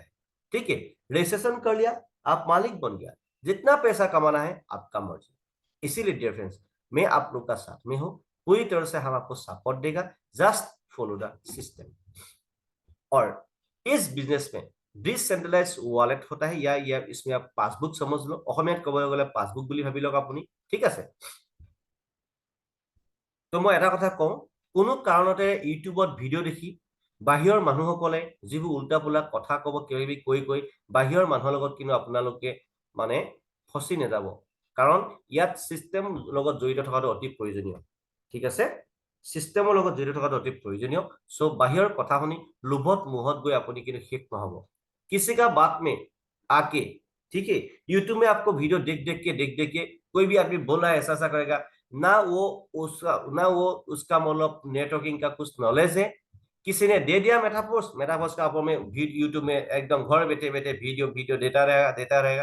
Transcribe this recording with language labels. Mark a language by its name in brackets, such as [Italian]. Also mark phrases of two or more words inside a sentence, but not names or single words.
[Hindi] ठीक है, रजिस्ट्रेशन कर लिया, आप मालिक बन गया, जितना पैसा कमाना है आपका मर्जी। इसीलिए [English] dear friends, [Hindi] मैं आप लोग का साथ में हूं, पूरी तरह से हम आपको सपोर्ट देगा, [English] just follow the system. [Hindi] और इस बिजनेस में [English] decentralize wallet [Hindi] होता है, या इसमें आप पासबुक समझ लो, [Assamese] অসমীয়াত ক'বলৈ গ'লে পাসবুক বুলি ভাবি লওক আপুনি। ঠিক আছে, তো মই এটা কথা কওঁ, কোনো কাৰণতে ইউটিউবত ভিডিঅ' দেখি বাহিৰৰ মানুহসকলে যিবোৰ উল্টা পুল্টা কথা ক'ব, কিবা কৈ কৈ বাহিৰৰ মানুহৰ লগত কিন্তু আপোনালোকে মানে ফচি নাযাব, কাৰণ ইয়াত চিষ্টেম লগত জড়িত থকাটো অতি প্ৰয়োজনীয়। ঠিক আছে, চিষ্টেমৰ লগত জড়িত থকাটো অতি প্ৰয়োজনীয়। সো বাহিৰৰ কথা শুনি লোভত মোহত গৈ আপুনি কিন্তু শেষ নহব। [Hindi] किसी का बात में आके, ठीक है, यूट्यूब में आपको वीडियो देख देख के कोई भी आदमी बोल रहा है ऐसा ऐसा करेगा, ना वो उसका मतलब नेटवर्किंग का कुछ नॉलेज है। किसी ने दे दिया मेटाफोर्स, मेटाफोर्स का ऊपर में यूट्यूब में एकदम घर बैठे बैठे वीडियो वीडियो देता रहेगा।